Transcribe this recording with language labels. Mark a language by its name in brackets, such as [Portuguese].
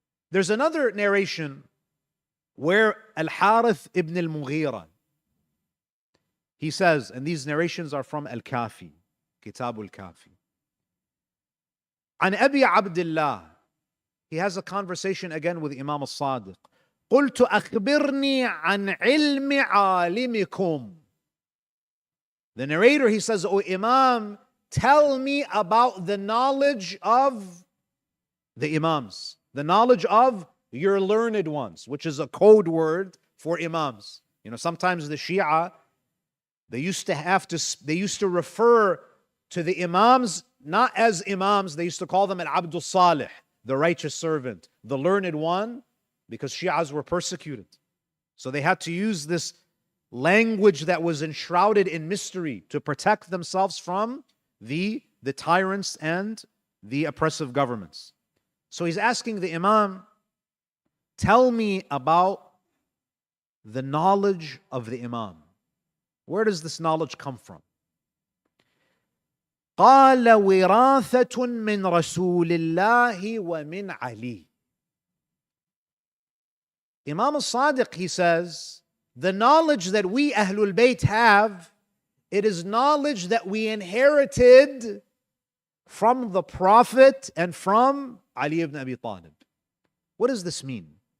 [English] There's another narration where Al-Harith ibn al-Mughira, he says, and these narrations are from Al-Kafi, Kitab al-Kafi. An Abi Abdullah, he has a conversation again with Imam al-Sadiq. [Arabic] قلت أخبرني عن علم عالمكم. [English] The narrator, he says, O Imam, tell me about the knowledge of the Imams, the knowledge of your learned ones, which is a code word for Imams. You know, sometimes the Shia, they used to refer to the Imams not as Imams, they used to call them Al-Abdul Salih, the righteous servant, the learned one, because Shias were persecuted. So they had to use this language that was enshrouded in mystery to protect themselves from the tyrants and the oppressive governments. So he's asking the Imam, tell me about the knowledge of the Imam. Where does this knowledge come from? [Arabic] قال وراثة من رسول الله ومن علي. [English] Imam al-Sadiq, he says, the knowledge that we Ahlul Bayt have, it is knowledge that we inherited from the Prophet and from Ali ibn Abi Talib. What does this mean?